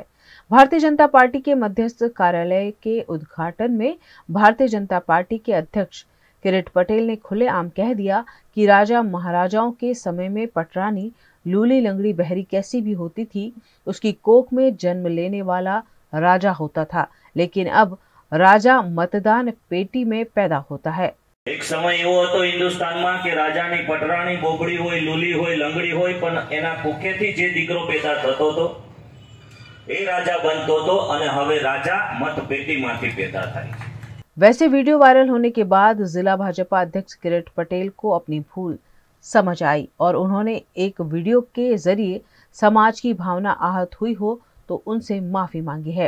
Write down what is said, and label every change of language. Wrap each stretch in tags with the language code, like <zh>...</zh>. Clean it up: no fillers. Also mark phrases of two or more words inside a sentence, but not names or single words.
<hi>भारतीय जनता पार्टी के मध्यस्थ कार्यालय के उद्घाटन में भारतीय जनता पार्टी के अध्यक्ष किरीट पटेल ने खुलेआम कह दिया कि राजा महाराजाओं के समय में पटरानी लूली लंगड़ी बहरी कैसी भी होती थी, उसकी कोख में जन्म लेने वाला राजा होता था, लेकिन अब राजा मतदान पेटी में पैदा होता है।</hi> <gu>એક સમય એવો હતો હિંદુસ્તાન માં કે રાજા ને પટરાણી બોબડી હોય, લૂલી હોય, લંગડી હોય, પણ એના કોખેથી જે દીકરો પૈદા થતો તો એ રાજા બનતો તો, અને હવે રાજા મત પેટીમાંથી પૈદા થાય।</gu> <hi>वैसे वीडियो वायरल होने के बाद जिला भाजपा अध्यक्ष किरीट पटेल को अपनी भूल समझ आई और उन्होंने एक वीडियो के जरिए समाज की भावना आहत हुई हो तो उनसे माफी मांगी है।</hi>